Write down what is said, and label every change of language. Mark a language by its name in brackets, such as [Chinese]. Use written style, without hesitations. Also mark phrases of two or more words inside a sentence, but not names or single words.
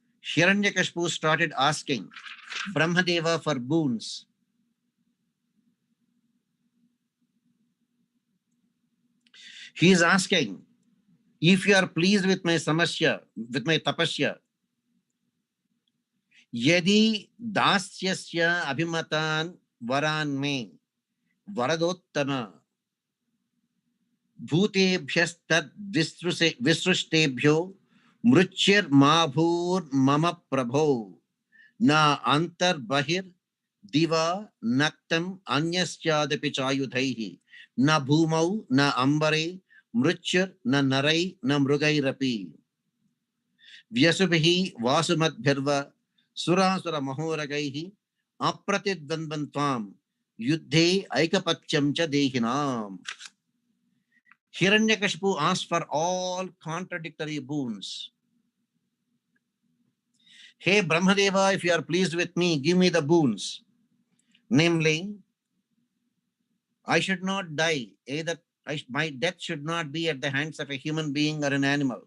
[English] Hiranyakashipu started asking Brahmadeva for boons. He is asking, if you are pleased with my samasya, with my tapasya, [Sanskrit] यदि दास्यस्य अभिमतान् वरान् मे वरदोत्तम भूतेभ्यस्तद् विसृष्टेभ्यो मृत्युर् माभूर् मम प्रभो न अन्तर् बहिर् दिवा नक्तम् अन्यस्यादपि चायुधैः न भूमौ न अम्बरे मृत्युर् न नरै न मृगैरपि व्यसुभि वसुमद्भिर्वा सुरासुर महोरगैः अप्रतिद्वन्द्वत्वम् युद्धे ऐकपत्यम् च देहिनाम्. [English] Hiranyakashipu asked for all contradictory boons. Hey Brahmadeva, if you are pleased with me, give me the boons. Namely, I should not die. Either my death should not be at the hands of a human being or an animal.